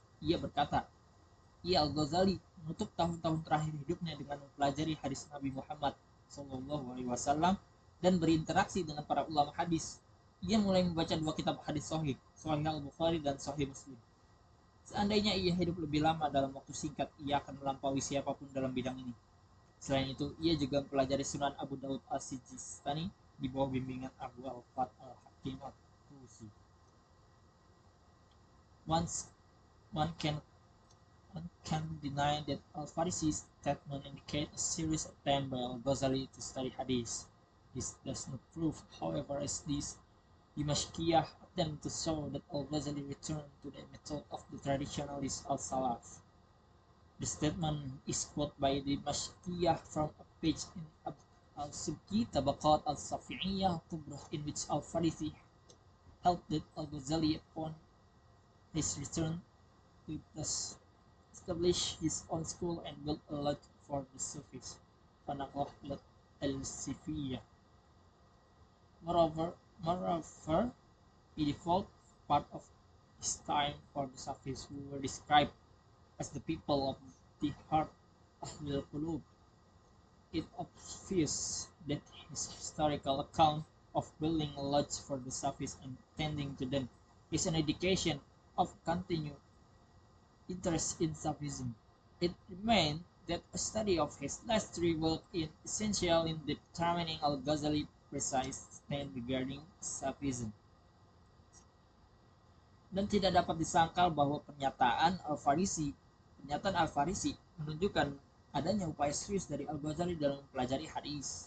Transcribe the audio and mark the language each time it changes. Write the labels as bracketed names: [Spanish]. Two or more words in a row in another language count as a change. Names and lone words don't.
[Indonesian] Ia berkata, Al-Ghazali menutup tahun-tahun terakhir hidupnya dengan mempelajari hadis Nabi Muhammad SAW dan berinteraksi dengan para ulama hadis. Ia mulai membaca dua kitab hadis Sahih Al-Bukhari dan Sahih Muslim. Seandainya ia hidup lebih lama dalam waktu singkat, ia akan melampaui siapapun dalam bidang ini. Selain itu, ia juga mempelajari Sunan Abu Dawud Al-Sijistani di bawah bimbingan Abu al-Fat al-Hakim al-Tusi. [English] One can deny that Al-Farisi's statement indicate a serious attempt by Al-Ghazali to study hadith. This does not prove, however, as this Dimashqiyah attempt to show that Al-Ghazali returned to the method of the traditionalist Al-Salaf. The statement is quoted by Dimashqiyah from a page in Al-Subki Tabaqat Al-Safi'iyah Kubrah, in which Al-Farisi held that Al-Ghazali upon his return to establish his own school and build a lodge for the Sufis, [Arabic] Fanaqah al-Sifiyah. [English] Moreover, he devoted part of his time for the Sufis, who were described as the people of the heart, [Arabic] أهل القلوب. [English] It obvious that his historical account of building a lodge for the Sufis and tending to them is an indication of continued interest in Sufism. It remains that a study of his last three works is essential in determining Al-Ghazali's precise stand regarding Sufism. [Indonesian] Dan tidak dapat disangkal bahwa pernyataan Al-Farisi menunjukkan adanya upaya serius dari Al-Ghazali dalam mempelajari hadis.